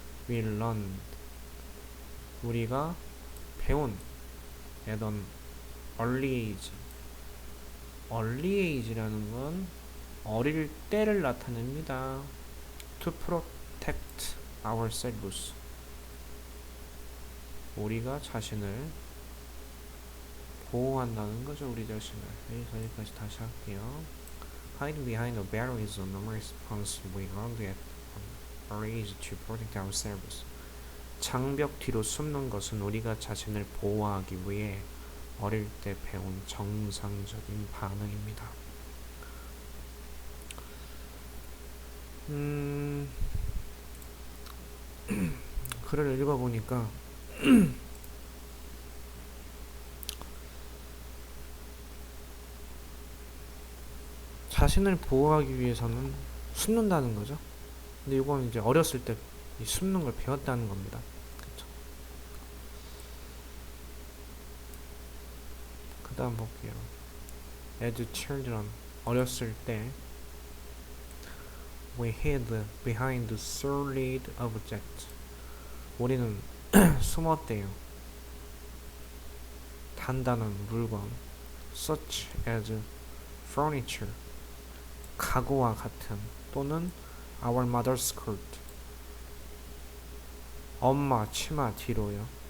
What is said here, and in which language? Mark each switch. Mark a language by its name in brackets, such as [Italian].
[English] we learned [Korean] 우리가 배운 [English] at an early age [Korean] 라는 건 어릴 때를 나타냅니다. [English] to protect ourselves [Korean] 우리가 자신을 보호한다는 거죠. 우리 자신을. 여기까지 다시 할게요. [English] Hide behind a barrel is a normal response we learned at an early age to protect ourselves. [Korean] 장벽 뒤로 숨는 것은 우리가 자신을 보호하기 위해 어릴 때 배운 정상적인 반응입니다. 글을 읽어보니까 자신을 보호하기 위해서는 숨는다는 거죠. 근데 이건 이제 어렸을 때 숨는 걸 배웠다는 겁니다. 그쵸? 그 다음 볼게요. [English] As children, [Korean] 어렸을 때 [English] we hid behind solid objects. [Korean] 우리는 숨었대요. 단단한 물건, [English] such as furniture, [Korean] 가구와 같은 또는 [English] our mother's skirt, [Korean] 엄마 치마 뒤로요.